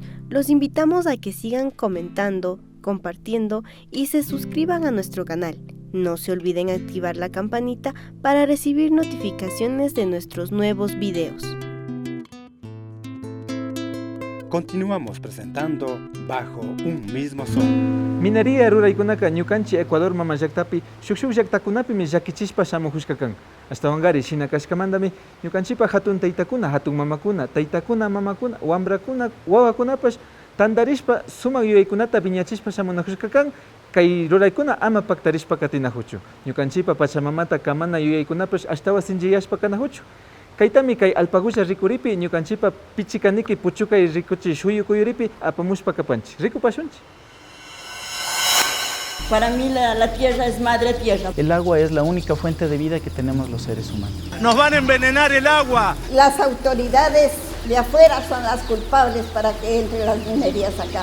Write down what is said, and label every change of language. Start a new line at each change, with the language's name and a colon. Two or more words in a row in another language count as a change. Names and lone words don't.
Spanish: Los invitamos a que sigan comentando, compartiendo y se suscriban a nuestro canal. No se olviden activar la campanita para recibir notificaciones de nuestros nuevos videos. Continuamos presentando Bajo un mismo sol.
Quechua: Minería ruraykunaka ñukanchi Ecuador mama llaqtapi shuk llaqtakunapimi llakichishpa shamujushka kan. Ashtawanqari shina kashkamandami ñukanchipa hatun taytakuna, hatun mamakuna, taytakuna, mamakuna, wambrakuna, wawakunapash tandarishpa sumak yuyaykunata piñachishpa shamunajushka kan. Kay ruraykuna ama paktarishpa katinajuchu. Ñukanchipa pachamamata kamana yuyaykunapash ashtawa sinchiyashpa kanajuchu. Kaytami kay alpagulla rikuripi ñukanchipa pichikaniki puchukay rikuchi shuyu kuyuripi apamushpa kapanchi. Rikupashunchi.
Spanish: Para mí la tierra es madre tierra. El agua es la única fuente de vida que tenemos los seres humanos. ¡Nos van a envenenar el agua! Las autoridades de afuera son las culpables para que entren las minerías acá.